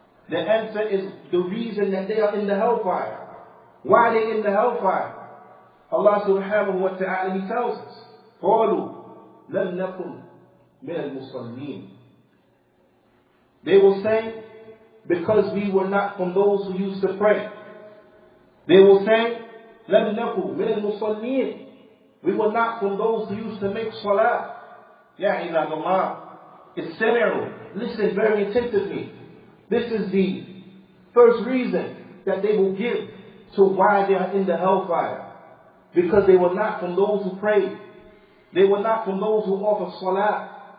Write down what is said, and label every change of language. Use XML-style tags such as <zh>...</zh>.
<en>The answer is the reason that they are in the hellfire. Why are they in the hellfire? Allah subhanahu wa ta'ala, He tells us,</en> <ar>قَالُوا لَمْ نَكُنْ مِنَ الْمُصَلِّينَ.</ar> <en>They will say, because we were not from those who used to pray. They will say,</en> <ar>لَمْ نَكُنْ مِنَ الْمُصَلِّينَ.</ar> <en>We were not from those who used to make salah.</en> <ar>Ya ibadallah, istami'u.</ar> <en>Listen very attentively. This is the first reason that they will give to why they are in the hellfire. Because they were not from those who prayed. They were not from those who offer salah.</en>